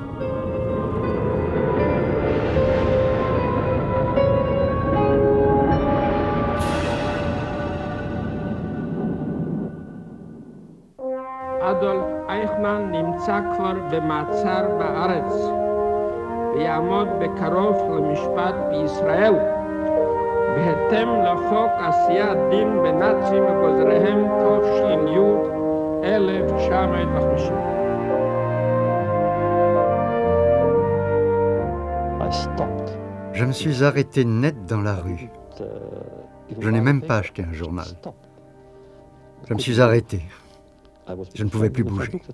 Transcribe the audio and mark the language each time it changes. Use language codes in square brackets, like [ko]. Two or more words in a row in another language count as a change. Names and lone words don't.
[he] אדולף אייכמן נמצא כבר במעצר בארץ ויעמוד בקרוב למשפט בישראל בהתאם לחוק עשיית דין בנאצים וגוזריהם תש"י 1950. [fr] Je me suis arrêté net dans la rue. Je n'ai même pas acheté un journal. Je me suis arrêté. Je ne pouvais plus bouger.